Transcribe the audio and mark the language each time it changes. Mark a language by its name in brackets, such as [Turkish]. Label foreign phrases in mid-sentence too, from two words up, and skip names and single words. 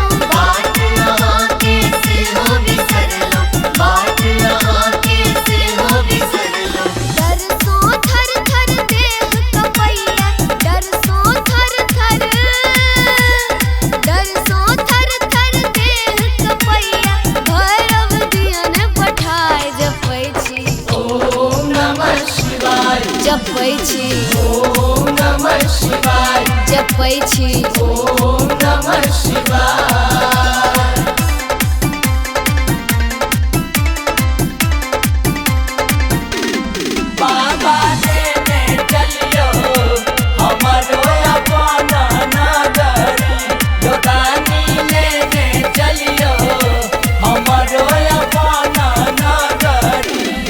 [Maithili] बाट यहाँ के से हो बिसरलो, बाट यहाँ के से हो बिसरलो। डर सो थर थर देह कपैया डर सो थर थर डर सो थर थर देह कपैया भैरव दियन पठाए जपै छी [Sanskrit] ओम नमः शिवाय, [Maithili] जपै छी [Sanskrit] ओम नमः शिवाय, [Maithili] जपै छी [Sanskrit] ओम नमः शिवाय। [Maithili] बाबा देने चलियो हमरो अपन नगरी, योदानी लेने चलियो हमरो अपन नगरी।